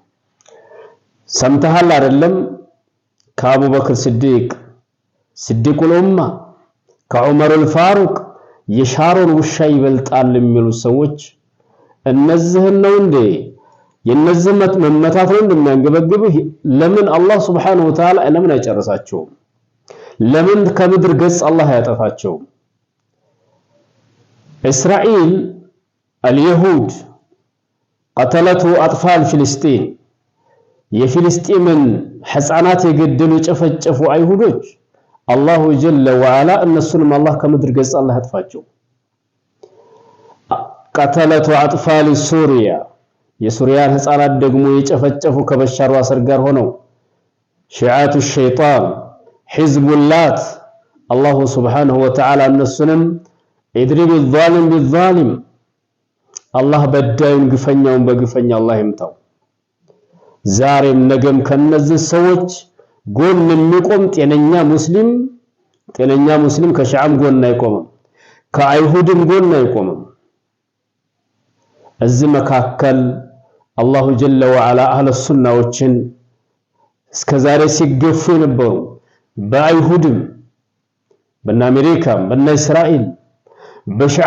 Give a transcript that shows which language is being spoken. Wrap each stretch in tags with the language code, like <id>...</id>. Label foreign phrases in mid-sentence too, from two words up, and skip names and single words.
<am>ሰምተሃል አይደለም ከአቡበክር ሲዲቁል ኡማ ከዑመር አልፋሩቅ የሻሮን ውሻ ይበልጣል የሚሉ ሰዎች እነዚህን ነው እንዴ የነዚህ መመታት ነው እንደሚያንገበግብህ ለምን አላህ</am> <ar>سبحانه وتعالى</ar> <am>ለምን አይጨርሳቸውም ለምን ከምድር ገጽ አላህ ያጠፋቸው እስራኤል</am> <ar>اليهود قتلته اطفال فلسطين</ar> <am>የፍልስጤምን ህፃናት የገደሉ ጨፈጨፉ አይሁዶች</am> <ar>الله جل وعلا</ar> <am>እነሱንም አላህ ከምድር ገጽ አላህ ያጥፋቸው</am> <ar>قتلته اطفال سوريا</ar> <am>የሱሪያን ህፃናት ደግሞ የጨፈጨፉ ከበሻር ዋሰር ጋር ሆነው</am> <ar>شيعة الشيطان</ar> <am>ሒዝቡላት</am> <ar>الله سبحانه وتعالى</ar> <am>እነሱንም</am> <ar>اضرب الظالم بالظالم</ar> <am>አላህ በዳዩን ግፈኛውን በግፈኛ አላህ ይምታው ዛሬም ነገም ከነዚህ ሰዎች ጎን የሚቆም ጤነኛ ሙስሊም ከሺዓም ጎን አይቆምም ከአይሁድም ጎን አይቆምም እዚህ መካከል</am> <ar>الله جل وعلا</ar> <am>አህለ ሱናዎችን እስከዛሬ ሲገፉ የነበሩ በአይሁድም በአሜሪካም በእስራኤል በሺዓ</am>